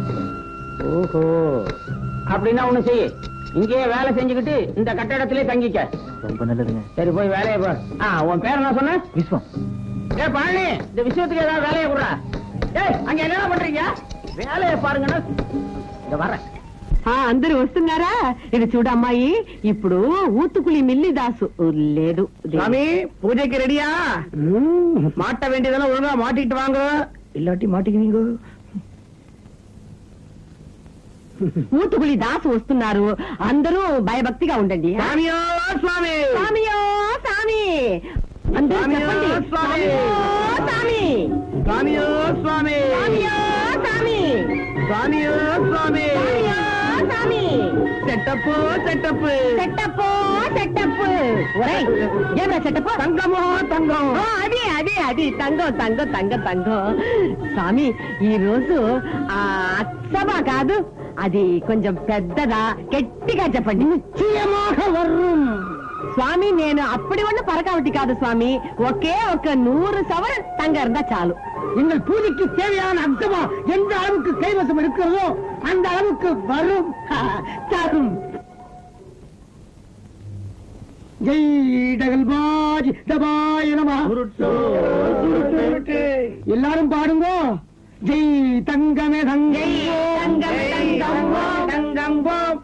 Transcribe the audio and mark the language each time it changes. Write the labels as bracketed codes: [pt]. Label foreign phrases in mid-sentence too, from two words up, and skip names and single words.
[ta] ஓஹோ, அப்படின்னா ஒண்ணு செய்ய, இங்கேயே வேலை செஞ்சுக்கிட்டு இந்த கட்டடத்திலே தங்கிக்க. ரொம்ப நல்லதுங்க. சரி, போய் வேலையை போ. உன் பேர் என்ன சொன்ன? விஸ்வம். பழனி, இந்த விஷயத்துக்கு ஏதாவது வேலையை கொடுறா. அங்க என்ன பண்றீங்க? வேலையை பாருங்கன்னா இந்த வரேன். [te] అందరూ వస్తున్నారా? ఇది చూడమ్మాయి, ఇప్పుడు ఊతుకులి మిల్లి దాసు లేదు. [ta] சாமி, பூஜைக்கு ரெடியா? மாட்ட வேண்டியதெல்லாம் ஒழுங்கா மாட்டிட்டு வாங்க, இல்லாட்டி மாட்டிக்குவீங்க. [te] ఊతుకులి దాసు వస్తున్నారు. అందరూ భయభక్తిగా ఉండండి. [ta] சாமியோ சுவாமி, [te] సామియో సామి, అందరూ చెప్పండి. సామియో సామి, [ta] சாமியோ சுவாமி, [te] సామియో సామి, [ta] சாமியோ சுவாமி, [te] సామి. [en] setup setup setup setup. [te] ఒరేయ్, ఏమరా సెటప్? [ta] தங்கமோ தங்கம். [te] అది అది అది [ta] தங்கம் தங்கம் தங்கம் தங்கம். [te] స్వామి, ఈ రోజు అచ్చమా కాదు, అది కొంచెం పెద్దదా, గట్టిగా చెప్పండి. [ta] நிச்சயமாக வரும். [te] స్వామి, నేను అప్పటి వల్ల పరకావటి కాదు స్వామి, ఒకే ఒక 100 [ta] சவரன் தங்க இருந்தா [te] చాలు. [ta] எங்கள் பூஜைக்கு தேவையான அம்சமா எந்த அளவுக்கு கைவசம் இருக்கிறதோ அந்த அளவுக்கு வரும். தரும். ஜெய் டகல்பாஜ் தபாய நம. எல்லாரும் பாடுங்க. ஜெய் தங்கமே தங்கம் தங்கம் ஓம்.